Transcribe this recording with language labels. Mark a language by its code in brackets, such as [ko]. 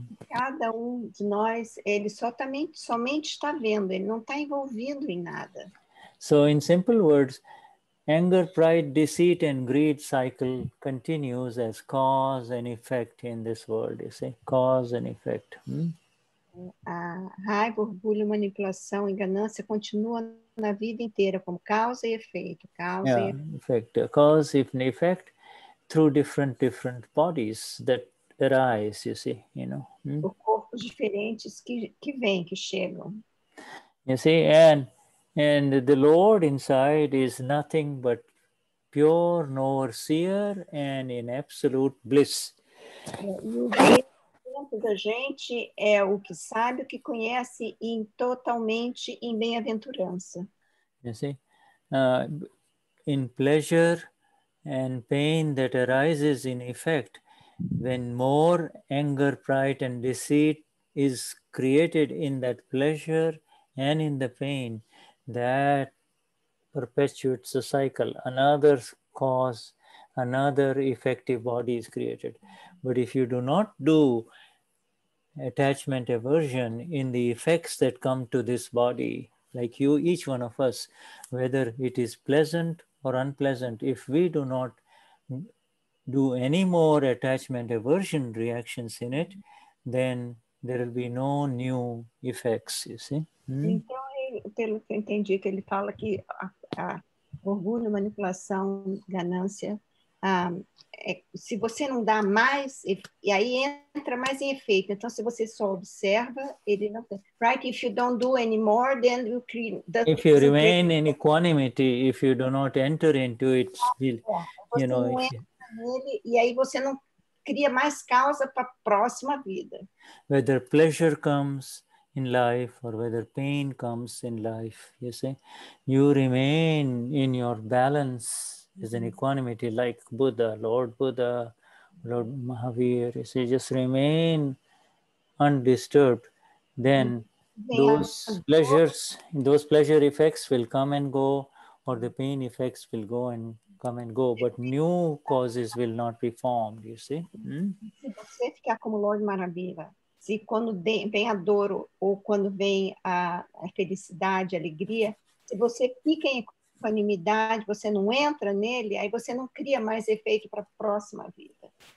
[pt] Cada de nós, ele somente está vendo, ele não está envolvido em nada. [en] So in simple words, anger, pride, deceit, and greed cycle continues as cause and effect in this world, you see, cause and effect. [pt] A raiva, orgulho, manipulação e ganância continuam na vida inteira como causa e efeito. [en] Cause and effect through different bodies that arise, you see, [pt] Por corpos diferentes que vêm, que chegam. [en] You see, and the Lord inside is nothing but pure knower-seer and in absolute bliss. [pt] E o dentro da gente é o que sabe, o que conhece e totalmente em bem-aventurança. [en] You see, in pleasure and pain that arises in effect, when more anger, pride, and deceit is created in that pleasure and in the pain, that perpetuates the cycle. Another cause, another effective body is created. But if you do not do attachment aversion in the effects that come to this body, like you, each one of us, whether it is pleasant or unpleasant, if we do not do any more attachment aversion reactions in it, then there will be no new effects, you see. [pt] Então, pelo que eu entendi, que ele fala que orgulho, manipulação, ganância, se você não dá mais, e aí entra mais em efeito. Então, se você só observa, ele não tem. [en] Right? If you don't do anymore, then you create... If you remain in equanimity, if you do not enter into it, [pt] você não entra nele, e aí você não cria mais causa para a próxima vida. [en] Whether pleasure comes in life or whether pain comes in life, you see, you remain in your balance There's an equanimity like Buddha, Lord Mahavir. You see, just remain undisturbed. Then those pleasure effects will come and go, or the pain effects will go and come and go, but new causes will not be formed, you see. [pt] Se você ficar como Lord Maravilha, se quando vem a dor ou quando vem a felicidade, a alegria, se você fica em equanimidade, você não entra nele, aí você não cria mais efeito para a próxima vida.